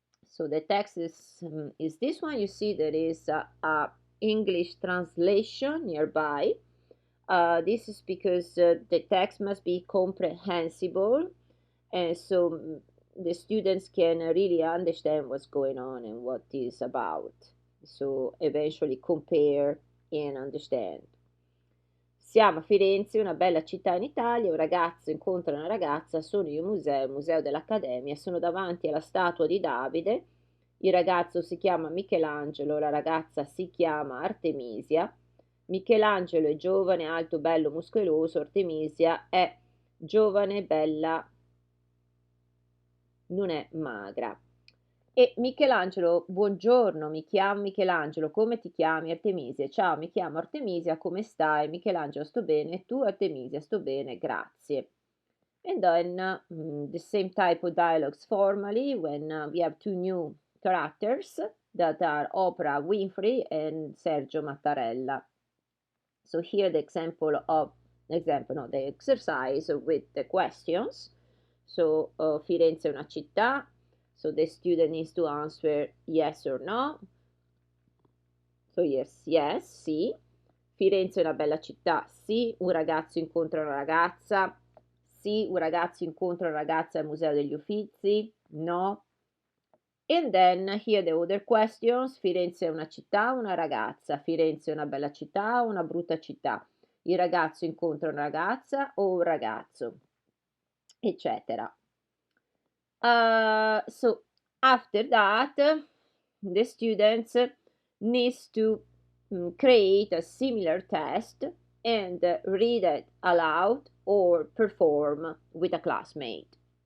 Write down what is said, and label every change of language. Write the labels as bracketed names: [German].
[English] So the text is this one. You see there is a English translation nearby. This is because the text must be comprehensible, and so the students can really understand what's going on and what is about. So eventually compare and understand. [Italian] Siamo a Firenze, una bella città in Italia, un ragazzo incontra una ragazza, sono in un museo, il museo dell'Accademia, sono davanti alla statua di Davide, il ragazzo si chiama Michelangelo, la ragazza si chiama Artemisia, Michelangelo è giovane, alto, bello, muscoloso, Artemisia è giovane, bella, non è magra. E Michelangelo, buongiorno, mi chiamo Michelangelo, come ti chiami? Artemisia. Ciao, mi chiamo Artemisia, come stai? Michelangelo, sto bene. Tu, Artemisia, sto bene, grazie. [English] And then the same type of dialogues formally when we have two new characters that are Oprah Winfrey and Sergio Mattarella. So here the the exercise with the questions. So [Italian] Firenze è una città. [English] So the student needs to answer yes or no. So yes, yes, sì. [Italian] Firenze è una bella città, sì. Un ragazzo incontra una ragazza, sì. Un ragazzo incontra una ragazza al Museo degli Uffizi, no. [English] And then here the other questions. [Italian] Firenze è una città, una ragazza. Firenze è una bella città, una brutta città. Il ragazzo incontra una ragazza o un ragazzo, eccetera. [English] So after that, the students needs to create a similar test and read it aloud or perform with a classmate.